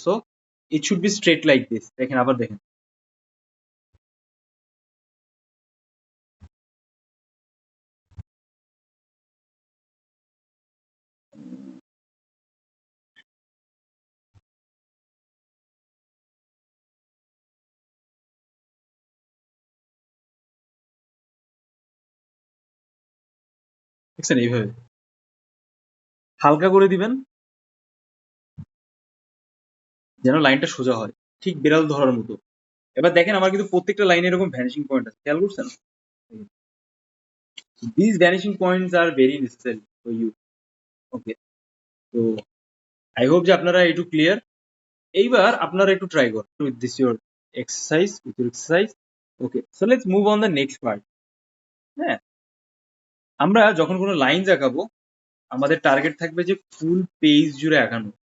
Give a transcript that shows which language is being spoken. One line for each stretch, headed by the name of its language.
English: So it should be straight like this.
Bangla: দেখেন, আবার দেখেন, দেখছেন, এইভাবে হালকা করে দিবেন যেন লাইনটা সোজা হয়, ঠিক বিড়াল ধরার মতো। এবার দেখেন, আমার কিন্তু প্রত্যেকটা লাইনে এরকম ভ্যানিশিং পয়েন্ট আছে, খেয়াল করছেন?
English: These vanishing points are very necessary for you.
Bangla: Okay, তো
English: I hope
Bangla: যে আপনারা একটু ক্লিয়ার। এইবার আপনারা একটু ট্রাই করুন
English: With this your exercise. Okay, so let's move on the next part.
Bangla: হ্যাঁ, আমরা যখন কোনো লাইন আঁকাবো, আমাদের টার্গেট থাকবে যে ফুল পেজ জুড়ে আঁকানো।